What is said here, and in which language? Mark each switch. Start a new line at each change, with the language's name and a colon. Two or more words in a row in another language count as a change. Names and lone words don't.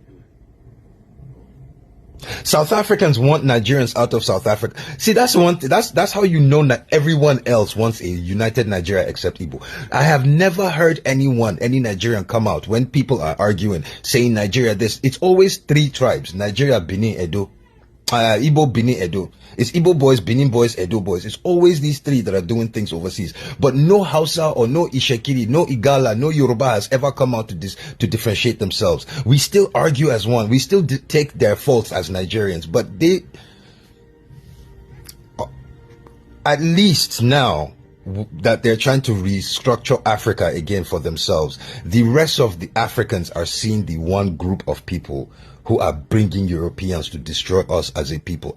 English: South Africans want Nigerians out of South Africa. See, that's one thing. That's how you know that everyone else wants a united Nigeria except Igbo. I have never heard any Nigerian come out when people are arguing, saying Nigeria this. It's always three tribes: Nigeria, Benin, Edo. Igbo, Benin, Edo. It's Igbo boys, Benin boys, Edo boys. It's always these three that are doing things overseas. But no Hausa or no Ishekiri, no Igala, no Yoruba has ever come out to differentiate themselves. We still argue as one. We still take their faults as Nigerians. But they, at least now that they're trying to restructure Africa again for themselves, the rest of the Africans are seeing the one group of people who are bringing Europeans to destroy us as a people.